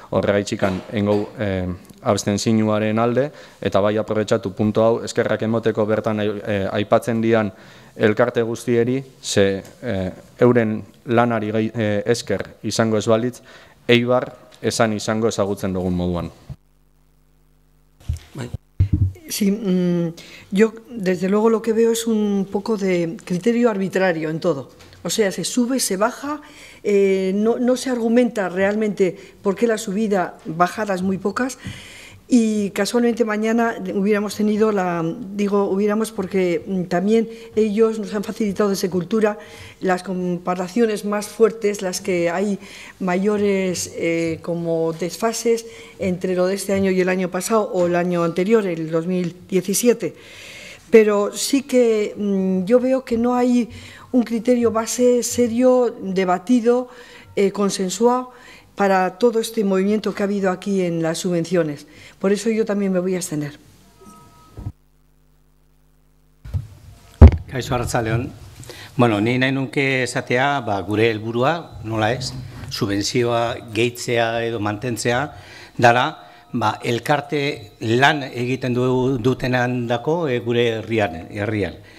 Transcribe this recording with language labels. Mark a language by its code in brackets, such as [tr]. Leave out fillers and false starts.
[eu] Horregaitxikan engau abstenzinuaren alde, eta bai aprobetxatu puntu hau eskerrak emoteko bertan aipatzen dian elkarte guztieri, ze euren lanari esker izango ez balitz, Eibar esan izango ezagutzen dugun moduan. [es] Sí, yo desde luego lo que veo es un poco de criterio arbitrario en todo. O sea, se sube, se baja, no se argumenta realmente por qué la subida, bajadas muy pocas. Y casualmente mañana hubiéramos tenido hubiéramos porque también ellos nos han facilitado desde Cultura las comparaciones más fuertes, las que hay mayores como desfases entre lo de este año y el año pasado o el año anterior, el 2017. Pero sí que yo veo que no hay un criterio base serio, debatido, consensuado, para todo este movimiento que ha habido aquí en las subvenciones. Por eso yo también me voy a abstener. [eu] Kaixo Arratsaldeon. Bueno, ni nahi nuke esatea, gure helburua, nola ez, subentzioa gehitzea edo mantentzea, dara, elkarte lan egiten dutenandako gure herrian.